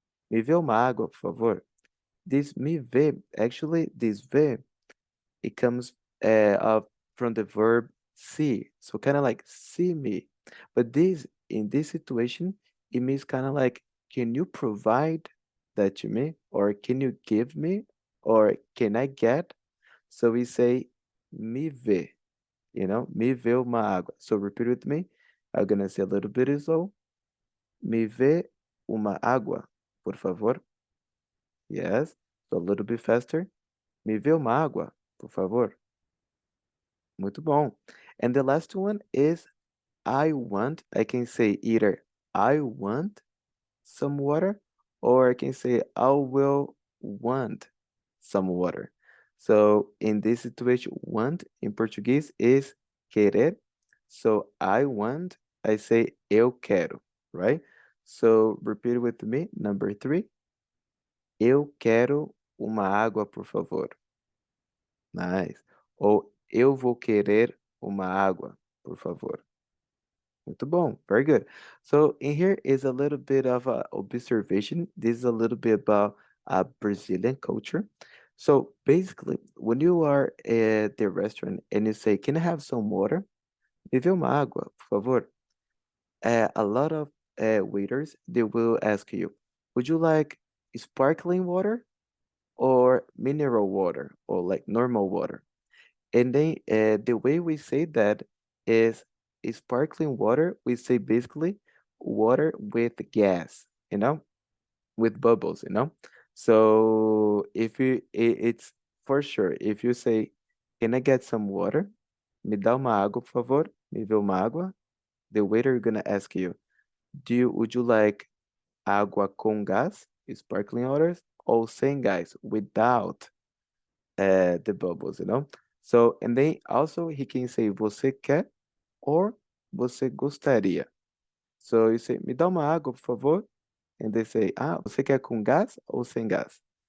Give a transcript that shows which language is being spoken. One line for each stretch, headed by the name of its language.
Portuguese: Me vê uma água, por favor.
English: This me vê, actually, this vê, it comes up from the verb see. So kind of like see me. But this, in this situation, it means kind of like, can you provide that to me? Or can you give me? Or can I get? So we say
Portuguese: me vê, me vê uma água.
English: So repeat with me. I'm gonna say a little bit slow.
Portuguese: Me vê uma água, por favor.
English: Yes. So a little bit faster.
Portuguese: Me vê uma água, por favor. Muito bom.
English: And the last one is I want. I can say either I want some water or I can say I will want some water. So in this situation, want in Portuguese is querer. So I want, I say
Portuguese: eu quero,
English: right? So repeat with me. Number three,
Portuguese: eu quero uma água, por favor.
English: Nice.
Portuguese: Ou eu vou querer uma água, por favor. Muito bom.
English: Very good. So in here is a little bit of a observation. This is a little bit about Brazilian culture. So basically, when you are at the restaurant and you say, "Can I have some water?"
Portuguese: Me dê uma água, por favor.
English: A lot of waiters they will ask you, "Would you like sparkling water or mineral water or like normal water?" And then the way we say that is sparkling water. We say basically water with gas, with bubbles. So if it's for sure. If you say, "Can I get some water?"
Portuguese: Me dá uma água, por favor. Me dê uma água.
English: The waiter is gonna ask you, would you like
Portuguese: água com gás,
English: sparkling waters, or
Portuguese: sem gás,
English: without the bubbles? So, and then also he can say
Portuguese: você quer
English: or
Portuguese: você gostaria.
English: So you say,
Portuguese: me dá uma água, por favor.
English: And they say,
Portuguese: você quer com gás ou sem gás?